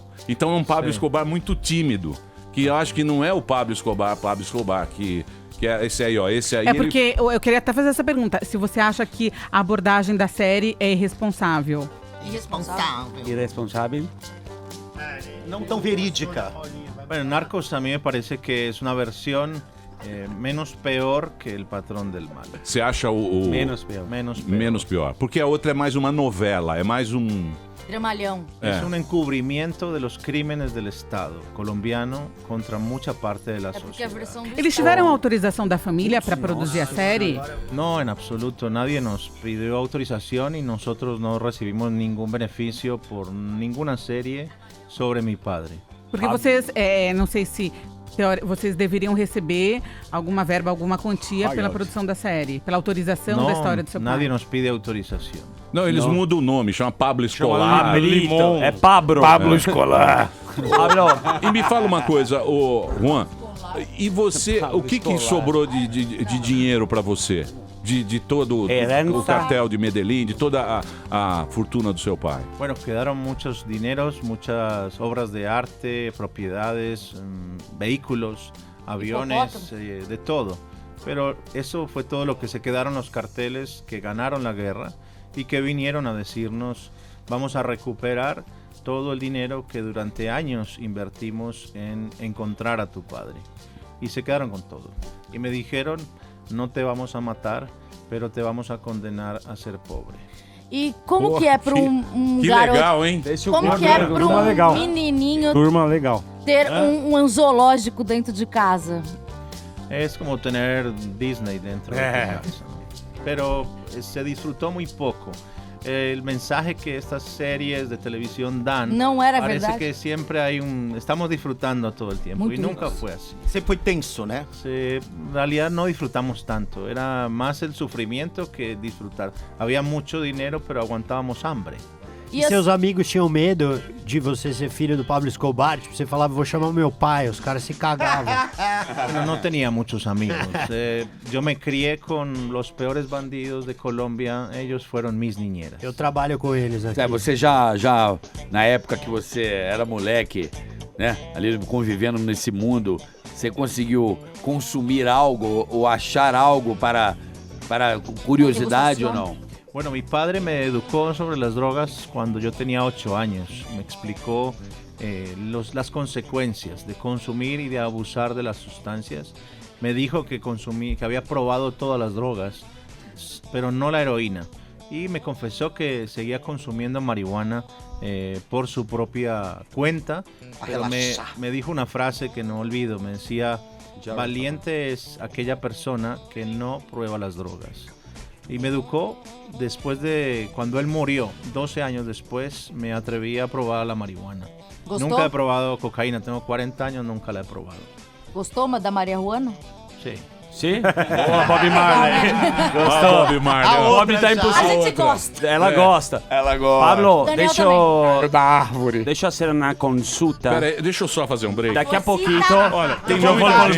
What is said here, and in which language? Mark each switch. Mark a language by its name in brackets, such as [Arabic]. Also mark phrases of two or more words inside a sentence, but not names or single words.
[Portuguese] Então é um Pablo Escobar muito tímido, que eu acho que não é o Pablo Escobar, que é esse aí, ó. Esse aí. É porque eu queria até fazer essa pergunta. Se você acha que a abordagem da série é irresponsável. Irresponsável. Não tão verídica. [Spanish] Bueno, Narcos a mí me parece que es una versión menos peor que El Patrón del Mal. [Portuguese] Você acha o... Menos pior. Porque a outra é mais uma novela, é mais um... Dramalhão. [Spanish] Es un encubrimiento de los crímenes del Estado colombiano contra mucha parte de la sociedad. [Portuguese] Eles tiveram autorização da família para produzir a série? [Spanish] No, en absoluto. Nadie nos pidió autorización y nosotros no recibimos ningún beneficio por ninguna serie sobre mi padre. [Portuguese] Porque vocês, não sei se vocês deveriam receber alguma verba, alguma quantia pela produção da série, pela autorização da história do seu pai. [Spanish] Nadie nos pide autorização. [Portuguese] Não, eles mudam o nome, chama Pablo Escolar. É Pablo. Pablo Escolar. E me fala uma coisa, Juan, e você, o que sobrou de dinheiro para você? De todo o cartel de Medellín, de toda a fortuna do seu pai? [Spanish] Bueno, quedaron muchos dineros, muchas obras de arte, propiedades, vehículos, aviones, de todo. Pero eso fue todo lo que se quedaron los carteles que ganaron la guerra y que vinieron a decirnos, vamos a recuperar todo el dinero que durante años invertimos en encontrar a tu padre. Y se quedaron con todo. Y me dijeron, no te vamos a matar, pero te vamos a condenar a ser pobre. [Portuguese] E como que é para um garoto... legal, hein? Como que é para um menininho ter um zoológico dentro de casa? [Spanish] Es como tener Disney dentro de tu casa. Pero se disfrutó muy poco. El mensaje que estas series de televisión dan [Portuguese] não era [Spanish] parece [Portuguese] verdade. [Spanish] que siempre hay estamos disfrutando todo el tiempo. [Portuguese] Muito [Spanish] y nunca fue así. [Portuguese] Sempre foi tenso, né? [Spanish] En realidad no disfrutamos tanto. Era más el sufrimiento que disfrutar. Había mucho dinero, pero aguantábamos hambre. [Portuguese] E seus amigos tinham medo de você ser filho do Pablo Escobar? Tipo, você falava, vou chamar meu pai, os caras se cagavam. [Spanish] Bueno, no tenía muchos amigos. Yo me crié con los peores bandidos de Colombia. Ellos fueron mis niñeras. [Portuguese] Eu trabalho com eles aqui. Você já, na época que você era moleque, né, ali convivendo nesse mundo, você conseguiu consumir algo ou achar algo para curiosidade ou não? [Spanish] Bueno, mi padre me educó sobre las drogas cuando yo tenía 8 años. Me explicó las consecuencias de consumir y de abusar de las sustancias. Me dijo que había probado todas las drogas, pero no la heroína. Y me confesó que seguía consumiendo marihuana por su propia cuenta. Pero me dijo una frase que no olvido. Me decía, valiente es aquella persona que no prueba las drogas. Y me educó después de cuando él murió, 12 años después, me atreví a probar la marihuana. ¿Gustó? Nunca he probado cocaína, tengo 40 años, nunca la he probado. [Portuguese] Gostou da Maria Juana? [Spanish] Sí. [Portuguese] Sim? Boa, Bob Marley. Gostou? Bob Marley. A Bob tá A impossível. gente gosta. Ela gosta. Ela gosta. Pablo, Daniel deixa eu... Deixa eu fazer uma consulta. Pera aí, deixa eu só fazer um break. Daqui a pouquinho, Olha, tem eu vou novidade.